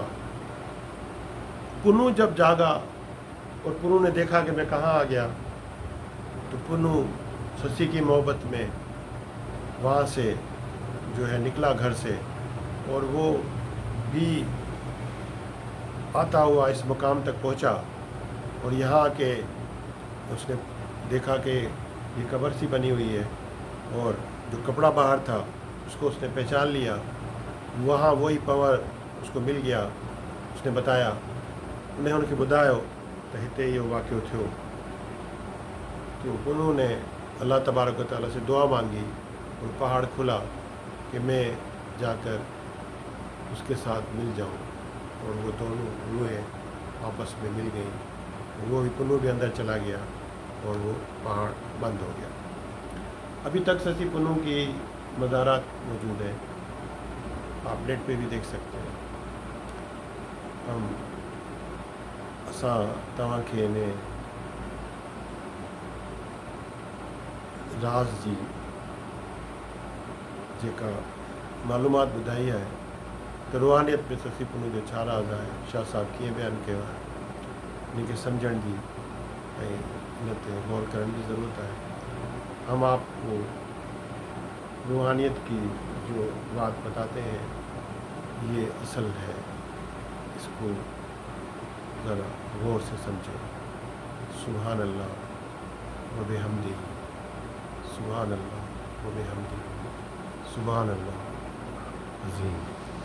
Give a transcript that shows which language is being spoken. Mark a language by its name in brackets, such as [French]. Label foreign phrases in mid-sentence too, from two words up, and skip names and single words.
[Urdu] پنوں جب جاگا اور پنوں نے دیکھا کہ میں کہاں آ گیا تو پنوں سسی کی محبت میں وہاں سے جو ہے نکلا گھر سے اور وہ بھی آتا ہوا اس مقام تک پہنچا اور یہاں آ کے اس نے دیکھا کہ یہ قبر سی بنی ہوئی ہے اور جو کپڑا باہر تھا اس کو اس نے پہچان لیا. وہاں وہی پنور اس کو مل گیا. اس نے بتایا انہیں ان کے [Sindhi] ॿुधायो त हिते इहो वाक़ियो थियो। [Urdu] تو انہوں نے اللہ تبارک و تعالیٰ سے دعا مانگی اور پہاڑ کھلا کہ میں جا کر اس کے ساتھ مل جاؤں اور وہ دونوں روحیں آپس میں مل گئی. وہ بھی پنوں بھی اندر چلا گیا اور وہ پہاڑ بند ہو گیا. ابھی تک سسی پنوں کی مزارات موجود ہے، آپ نیٹ پہ بھی دیکھ سکتے ہیں. [Sindhi] हम असां तव्हांखे ने राज़ जी जेका मालूमात ॿुधाई आहे त रूहानियत में ससी पुन्नू जो छा राज़ आहे, शाह साहब कीअं बयानु कयो आहे, इनखे सम्झण जी ऐं इन ते गौर करण [Urdu] کی ضرورت ہے. ہم آپ کو روحانیت کی جو بات بتاتے ہیں یہ اصل ہے، اس کو ذرا غور سے سمجھیں. [Arabic] سبحان الله وبحمده، سبحان الله وبحمده، سبحان الله عظيم.